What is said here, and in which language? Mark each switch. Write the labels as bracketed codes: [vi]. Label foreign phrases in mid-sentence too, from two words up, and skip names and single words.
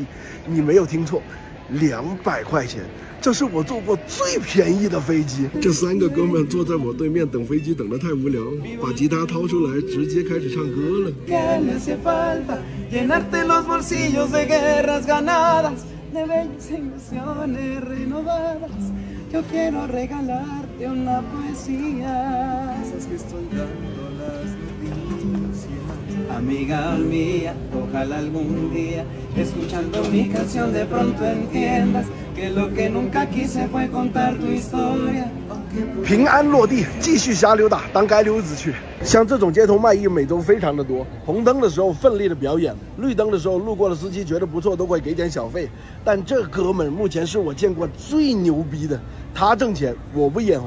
[zh] 你没有听错，200块钱，这是我坐过最便宜的飞机。这3个哥们坐在我对面等飞机，等得太无聊了，把吉他掏出来，直接开始唱歌了。 [es] Yo quiero regalarte una poesía. Esas que estoy dando las noticias. Amiga mía, ojalá algún día, escuchando mi canción de pronto entiendas que lo que nunca quise fue contar tu historia. [zh] 平安落地，继续瞎溜达，当街溜子去。像这种街头卖艺，美洲非常的多。红灯的时候奋力的表演，绿灯的时候路过的司机觉得不错，都会给点小费。但这哥们目前是我见过最牛逼的，他挣钱，我不眼红。